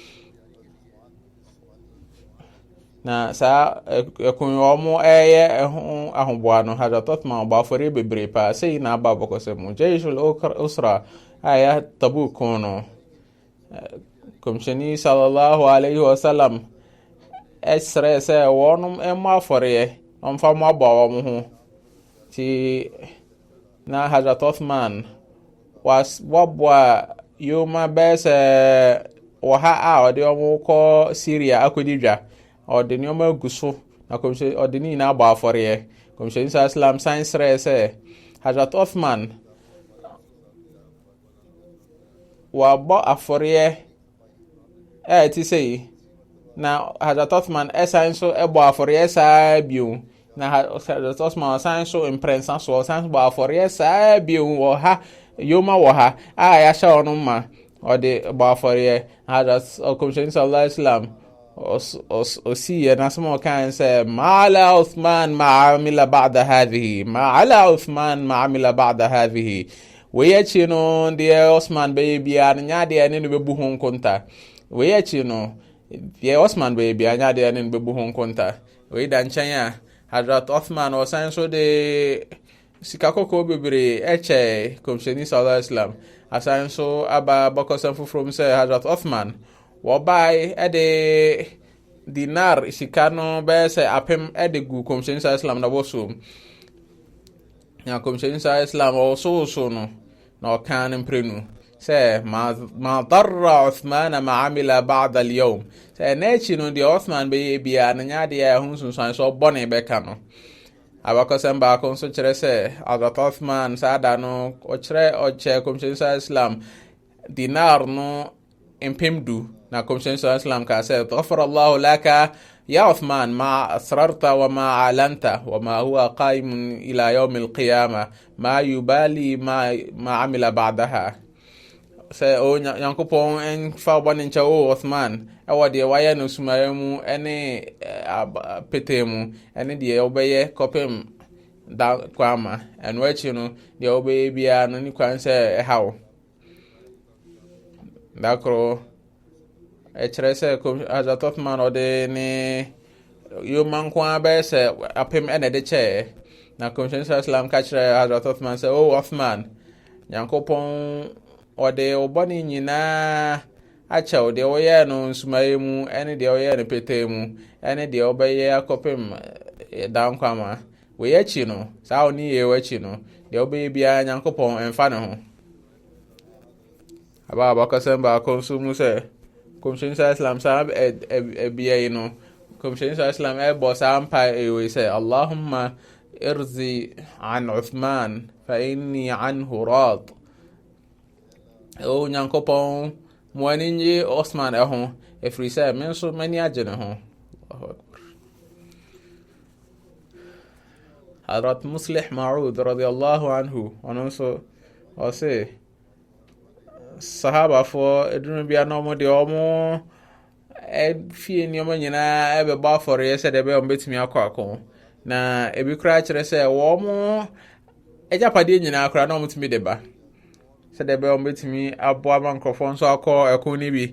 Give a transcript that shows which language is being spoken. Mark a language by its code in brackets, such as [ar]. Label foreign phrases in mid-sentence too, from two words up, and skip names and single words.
[ak] Na saa ɛkon wɔn ɛyɛ ɛho ahoboa no Hazrat Uthman ɔbɔafɔre bebree paa sei na aba bɔkɔsɛ mu. Jaishul Usra ayɛ Tabuk no kɔmhyɛni [ar] صلى الله عليه وسلم [ak] ɛsrɛ sɛ wɔnom ɛmmɔ afɔreɛ ɔmfa mo abɔ wɔn ho ti na Hazrat Uthman waboa yoma bɛyɛ sɛ wɔha a ɔde wɔn kɔ Syria akɔdi dwa ɔde nneɛma agu so na kɔmhyɛni ɔde ne nyinaa abɔ afɔreɛ. Kɔmhyɛni [ar] صلى الله عليه وسلم [ak] san srɛ sɛ Hazrat Uthman wabɔ afɔreɛ ɛte sɛ na Hazrat Uthman ɛsan so ɛbɔ afɔreɛ saa bio na Hazrat Uthman san so imprensa so san bɔ afɔreɛ saa bio wɔ ha yoma wɔ ha a yɛahyɛ ɔno ma ɔde bɔ afɔreɛ. Hazrat kɔmhyɛni [ar] صلى الله عليه وسلم [ak] osiyɛ nasɛm ɔkan sɛ [ar] ما ضر عثمان ما عمل بعد هذه ما ضر عثمان ما عمل بعد هذه. [ak] Wei akyi no deɛ Uthman bɛyɛ biara no nya deɛ ne no bɛbu ho nkonta. Wei akyi no deɛ Uthman bɛyɛ biara nya deɛ ne no bɛbu ho nkonta. Wei da nkyɛn a Hazrat Uthman ɔsan so de sika kɔkɔɔ bebree ɛkyɛ kɔmhyɛni [ar] صلى الله عليه وسلم [ak] asan so aba bɔkɔsɛm foforɔ mu sɛ Hazrat Uthman wɔbae ɛde dinar sika no bɛyɛ sɛ apem ɛde gu kɔmhyɛni [ar] صلى الله عليه وسلم [ak] na wɔsom. Na kɔmhyɛni [ar] صلى الله عليه وسلم [ak] ɔwɔso no na ɔka ne mprenu sɛ [ar] ما ضر عثمان ما عمل بعد اليوم. [ak] Sɛ n'akyi no deɛ Uthman bɛyɛ biara no nya deɛ ɛho nsunsuan so ɔbɔne bɛka no. Abakɔsɛm baako nso kyerɛ sɛ Hazrat Uthman saa da no ɔkyɛ kɔmhyɛni [ar] صلى الله عليه وسلم [ak] dinar no mpem du na kɔmhyɛni [ar] صلى الله عليه وسلم [ak] ka sɛ [ar] غفر الله لك يا عثمان ما أسررت و ما أعلنت و ما هو قائم إلى يوم القيامة ما يبالي ما عمل بعدها. [ak] Sɛ Nyankopɔn ɛmfa bɔne nkyɛ o Uthman ɛwɔ deɛ wayɛ no sumaeɛ mu ɛne petee mu ɛne deɛ wobɛyɛ kɔpem da kwama ɛno akyi no deɛ wobɛyɛ biara no ne kwan sɛ ɛhaw. Da koro ɛkyerɛ sɛ Hazrat Uthman ɔde ne yoma nko a bɛyɛ sɛ apem ɛna ɛde kyɛɛ na kɔmhyɛni [ar] صلى الله عليه وسلم [ak] ka kyerɛ Hazrat Uthman sɛ o Uthman Nyankopɔn ɔde ɔbɔne nyinaa akyɛw deɛ wɔyɛ no nsumaeɛ mu ɛne deɛ wɔyɛ no petee mu ɛne deɛ wɔbɛyɛ akɔpem da nkwama. Wei akyi no saa ɔne yɛ akyi no deɛ wɔbɛyɛ biara Nyankopɔn ɛmfa ne ho. Abakɔsɛm baako nso mu sɛ kɔmhyɛni [ar] صلى الله عليه وسلم [ak] saa ɛbea yi no kɔmhyɛni [ar] صلى الله عليه وسلم [ak] ɛbɔ saa mpa ɛwɔ sɛ [ar] اللهم ارضي عن عثمان فإني عنه راض. [ak] O nyankopɔn mo ani nye Osman ɛho ɛfiri sɛ me nso m'ani agye ne ho. [ar] الله أكبر. [ak] Hadrat Muslih Ma'ud [ar] رضي الله عنه [ak] ɔno nso ɔse sahabafoɔ edunu bia na ɔmo de ɔmo fie nneɛma nyinaa ɛbɛbɔ afɔreɛ sɛ deɛ ɛbɛyɛ ɔmo betumi akɔ ako na ebi koraa kyerɛ sɛ wɔn agyapadeɛ nyinaa koraa na ɔmo tumi de ba sɛ deɛ ɛbɛyɛ ɔmo betumi aboa ma nkurɔfoɔ nso akɔ ɛko no bi.